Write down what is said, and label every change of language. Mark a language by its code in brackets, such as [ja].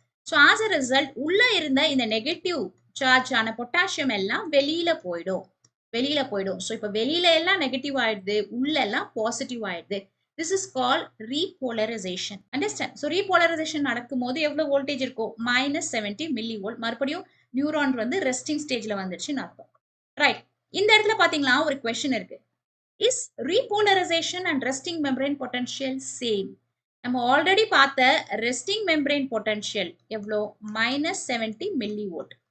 [ta] So as a result உள்ள இருந்த இந்த நெகட்டிவ் சார்ஜ் ஆன பொட்டாசியம் எல்லாம் வெளியில போயிடும். ஸோ இப்போ வெளியில எல்லாம் நெகட்டிவ் ஆயிடுது, உள்ள எல்லாம் பாசிட்டிவ் ஆயிடுது. [en] This is called repolarization. Understand? [ta] So repolarization நடக்கும்போது எவ்வளவு வோல்டேஜ் இருக்கும், -70 மில்லி வோல்ட். மறுபடியும் நியூரான் வந்து ரெஸ்டிங் ஸ்டேஜ்ல வந்துருச்சுன்னு அர்த்தம். ரைட், இந்த இடத்துல பாத்தீங்களா ஒரு கொஸ்டின் இருக்கு. [en] Is repolarization and resting membrane potential same? [ta] நம்ம ஆல்ரெடி பார்த்த ரெஸ்டிங் மெம்பரேன் பொட்டன்ஷியல் எவ்வளோ, -70 மில்லி வோல்ட்.